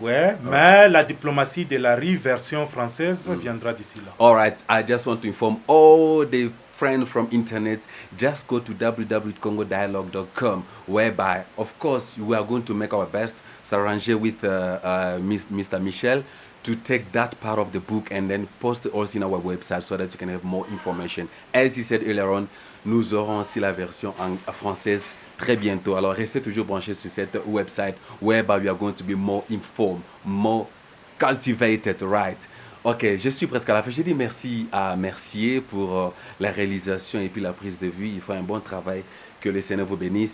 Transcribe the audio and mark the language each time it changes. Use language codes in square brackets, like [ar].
[fr] Ouais, mais la diplomatie de la rue version française viendra d'ici là. [en] All right, I just want to inform all the friends from internet, just go to www.congodialogue.com, whereby, of course, we are going to make our best, [fr] s'arranger [en] with Mr. Michel to take that part of the book and then post it also in our website so that you can have more information. As he said earlier on, [fr] nous aurons aussi la version française très bientôt. Alors, restez toujours branchés sur cette [en] website whereby we are going to be more informed, more cultivated, right? [fr] Ok, je suis presque à la fin. Je dis merci à Mercier pour la réalisation et puis la prise de vue. Il fait un bon travail. Que le Seigneur vous bénisse.